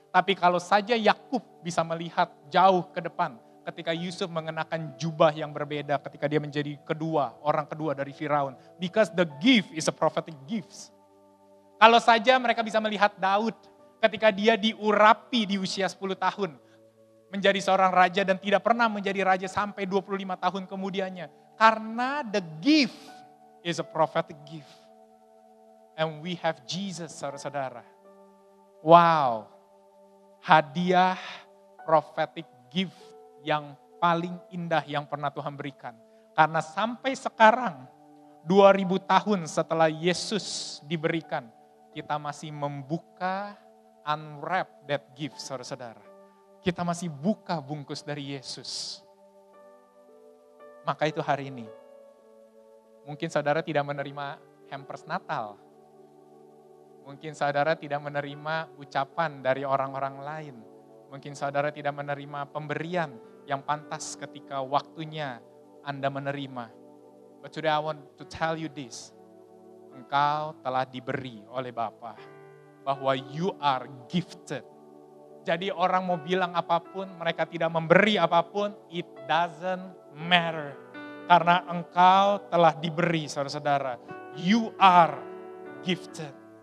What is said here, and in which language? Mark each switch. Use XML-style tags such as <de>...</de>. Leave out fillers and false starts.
<id>Tapi kalau saja Yakub bisa melihat jauh ke depan, ketika Yusuf mengenakan jubah yang berbeda, ketika dia menjadi orang kedua dari Firaun.</id> <en>Because the gift is a prophetic gift.</en> <id>Kalau saja mereka bisa melihat Daud ketika dia diurapi di usia 10 tahun. Menjadi seorang raja dan tidak pernah menjadi raja sampai 25 tahun kemudiannya. Karena</id> <en>the gift is a prophetic gift. And we have Jesus,</en> <id>saudara-saudara. Wow, hadiah prophetic gift yang paling indah yang pernah Tuhan berikan. Karena sampai sekarang, 2000 tahun setelah Yesus diberikan, kita masih membuka,</id> <en>unwrap that gift,</en> <id>saudara-saudara. Kita masih buka bungkus dari Yesus. Maka itu hari ini, mungkin saudara tidak menerima hampers Natal. Mungkin saudara tidak menerima ucapan dari orang-orang lain. Mungkin saudara tidak menerima pemberian yang pantas ketika waktunya Anda menerima.</id> <en>But today I want to tell you this.</en> <id>Engkau telah diberi oleh Bapa bahwa</id> <en>you are gifted.</en> <id>Jadi orang mau bilang apapun, mereka tidak memberi apapun,</id> <en>it doesn't matter.</en> <id>Karena engkau telah diberi, saudara-saudara.</id> <en>You are gifted.</en>